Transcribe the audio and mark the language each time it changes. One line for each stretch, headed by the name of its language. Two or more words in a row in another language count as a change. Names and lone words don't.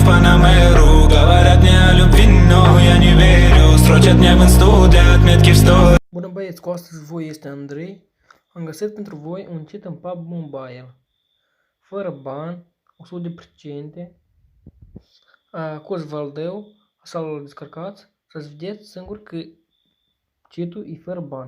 Russian: на мэру. Говорят мне о любви, но я не верю. Строчат мне в инсту для отметки в story.
Romanian: Bună băieți, cu astăzi voi este Andrei. Am găsit pentru voi un cheat în PUBG Mobile. Fără bani, 100%. Cos Valdeu, să-l descărcați, să-ți vedeți singur că cheat-ul e fără bani.